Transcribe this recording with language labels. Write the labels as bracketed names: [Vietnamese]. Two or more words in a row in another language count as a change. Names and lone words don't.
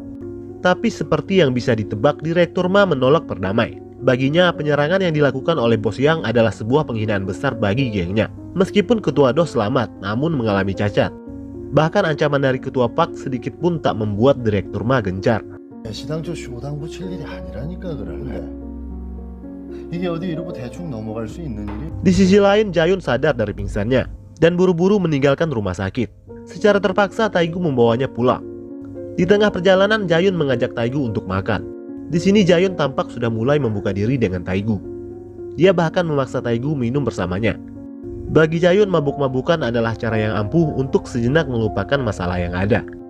[Indonesian] Tapi seperti yang bisa ditebak, Direktur Ma menolak berdamai. Baginya, penyerangan yang dilakukan oleh Bosyang adalah sebuah penghinaan besar bagi gengnya. Meskipun Ketua Do selamat, namun mengalami cacat. Bahkan ancaman dari Ketua Park sedikit pun tak membuat Direktur Ma gencar. [Korean] 시당초 쇼당 붙일 일이 아니라니까 그러는데 이게 어디 이러고 대충 넘어갈 수 있는 일이? [Indonesian] Di sisi lain, Jayun sadar dari pingsannya dan buru-buru meninggalkan rumah sakit. Secara terpaksa Taegu membawanya pulang. Di tengah perjalanan, Jayun mengajak Taegu untuk makan. Di sini Jayun tampak sudah mulai membuka diri dengan Taegu. Dia bahkan memaksa Taegu minum bersamanya. Bagi Jayun, mabuk-mabukan adalah cara yang ampuh untuk sejenak melupakan masalah yang ada.